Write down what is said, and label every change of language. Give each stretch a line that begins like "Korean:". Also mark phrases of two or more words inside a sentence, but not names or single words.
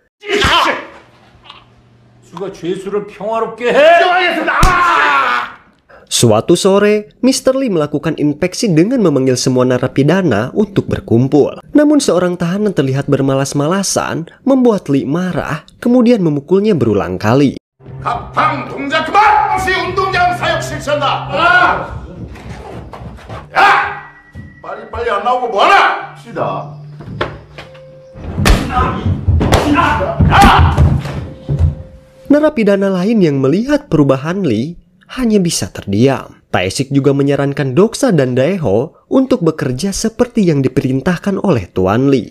Indonesian: Suatu sore, Mr. Lee melakukan inspeksi dengan memanggil semua narapidana untuk berkumpul. Namun seorang tahanan terlihat bermalas-malasan, membuat Lee marah, kemudian memukulnya berulang kali.
Korean: 각방 동작 그만! 없이 운동장 사역 실시한다! 야! 빨리빨리 안 나오고 뭐하나? 시다.
Indonesian: Narapidana lain yang melihat perubahan Lee hanya bisa terdiam. Taesik juga menyarankan Doksa dan Daeho untuk bekerja seperti yang diperintahkan oleh Tuan Lee.